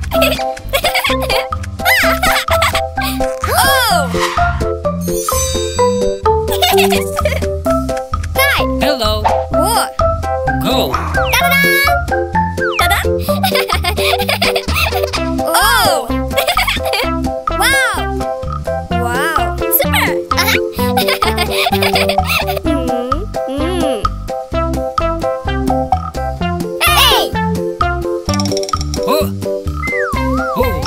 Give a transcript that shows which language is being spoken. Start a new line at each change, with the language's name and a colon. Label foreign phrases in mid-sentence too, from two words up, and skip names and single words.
English: Hello. What? Go. Ta-da! Oh! Wow! Wow! Super! Hey! Oh. Oh.